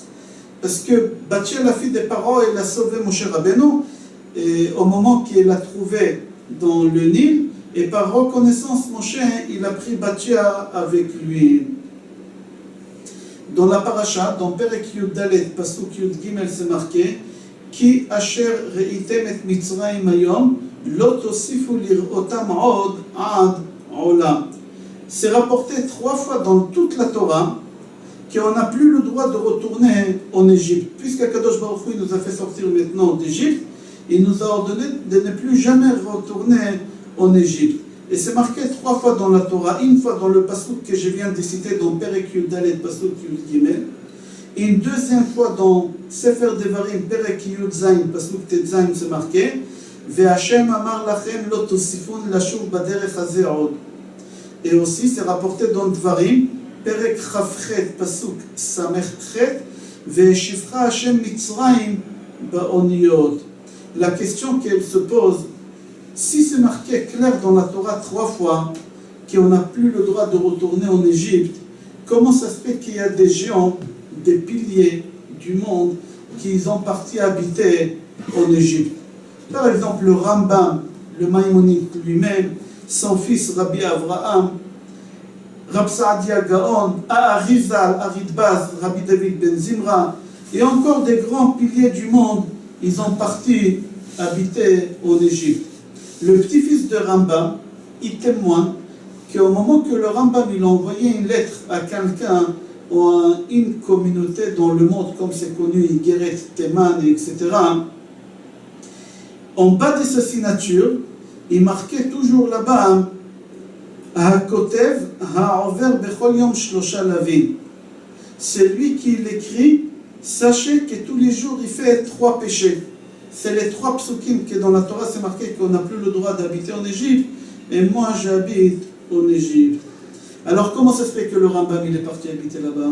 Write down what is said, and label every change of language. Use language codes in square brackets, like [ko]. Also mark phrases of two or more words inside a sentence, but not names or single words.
[fr] Parce que Bathia, la fille des parents, elle a sauvé Moshe Rabbeinu et au moment qu'il l'a trouvé dans le Nil, et par reconnaissance, Moshe, il a pris Bathia avec lui. Dans la paracha, dans [he] פרק יוד דלת, פסוק יוד גימל, [fr] c'est marqué [he] כי אשר ראיתם את מצרים היום, לא תוספו לראותם עוד עד עולם. [fr] C'est rapporté 3 fois dans toute la Torah qu'on n'a plus le droit de retourner en Égypte. Puisqu' [he] הקדוש ברוך הוא [fr] nous a fait sortir maintenant d'Égypte, il nous a ordonné de ne plus jamais retourner en Égypte. Et c'est marqué 3 fois dans la Torah, une fois dans le pasuk que je viens de citer dans [he] פרק יוד דלת, פסוק יוד גימל, [fr] Une deuxième fois dans Sefer Devarim, [he] פרק יוד זין, פסוק טית זין, [fr] c'est marqué [he] והשם אמר לכם לא תוספון לשוב בדרך הזה עוד. [fr] Et aussi, c'est rapporté dans [he] Dvarim, פרק חבחת, פסוק סמך חית, והשיבך השם מצרים באניות. [fr] La question qu'elle se pose, si c'est marqué clair dans la Torah 3 fois qu'on n'a plus le droit de retourner en Égypte, comment ça se fait qu'il y a des géants, des piliers du monde qui ont parti habiter en Égypte? Par exemple, le Rambam, le Maïmonide lui-même, son fils Rabbi Avraham, Rab Saadia Gaon, Arizal, Aridbaz, Rabbi David Ben Zimra, et encore des grands piliers du monde, ils ont parti habiter en Égypte. Le petit-fils de Rambam, il témoigne qu'au moment que le Rambam il a envoyé une lettre à quelqu'un ou à une communauté dans le monde, comme c'est connu, Igeret, Teman, etc., en bas de sa signature, il marquait toujours là-bas [he] הכותב העובר בכל יום שלשה לאוין. [fr] C'est lui qui l'écrit. Sachez que tous les jours il fait 3 péchés. C'est les 3 psukim que dans la Torah c'est marqué qu'on n'a plus le droit d'habiter en Égypte. Et moi j'habite en Égypte. Alors comment ça se fait que le Rambam il est parti habiter là-bas?